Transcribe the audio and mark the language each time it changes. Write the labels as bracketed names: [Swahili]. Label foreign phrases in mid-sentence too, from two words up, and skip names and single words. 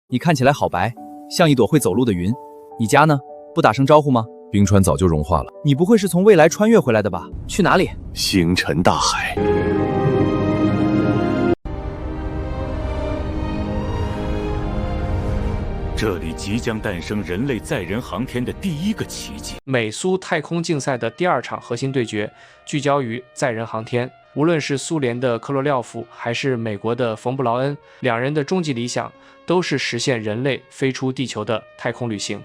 [Chinese] 你看起來好白，像一朵會走路的雲。你家呢？不打聲招呼嗎？冰川早就融化了。你不会是从未来穿越回来的吧？去哪里？星辰大海。这里即将誕生人類載人航天的第一個奇蹟。美蘇太空競賽的第二場核心對決聚焦於載人航天。無論是蘇聯的科羅廖夫，還是美國的馮布勞恩，兩人的終極理想都是實現人類飛出地球的太空旅行。